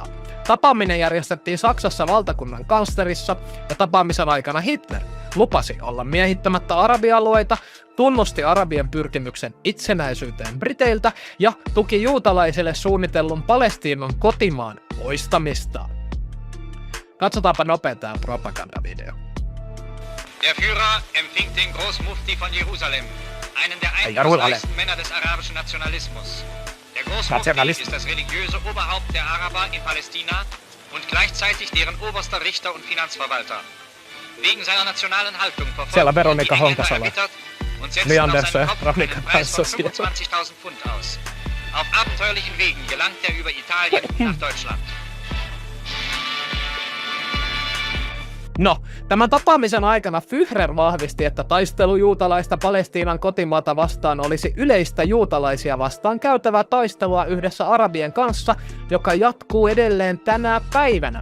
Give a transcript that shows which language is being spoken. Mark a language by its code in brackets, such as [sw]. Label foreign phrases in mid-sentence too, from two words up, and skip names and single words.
[fi] Tapaaminen järjestettiin Saksassa valtakunnan kanslerissa ja tapaamisen aikana Hitler lupasi olla miehittämättä arabialueita, tunnusti arabien pyrkimyksen itsenäisyyteen Briteiltä ja tuki juutalaisille suunnitellun Palestiinan kotimaan poistamista. Katsotaanpa nopea tämä propagandavideo. [de] Der Führer empfing den Großmufti von Jerusalem, einen der einflussreichsten Männer des arabischen Nationalismus. Der Großmufti ist das religiöse Oberhaupt der Araber in Palästina und gleichzeitig deren oberster Richter und Finanzverwalter. Wegen seiner nationalen Haltung verfolgt er die Engländer erbittert und setzt auf seinen Kopf einen Preis von 25.000 Pfund aus. Auf abenteuerlichen Wegen gelangt er über Italien nach Deutschland. [fi] No, tämän tapaamisen aikana Führer vahvisti, että taistelu juutalaista Palestiinan kotimaata vastaan olisi yleistä juutalaisia vastaan käytävää taistelua yhdessä arabien kanssa, joka jatkuu edelleen tänä päivänä.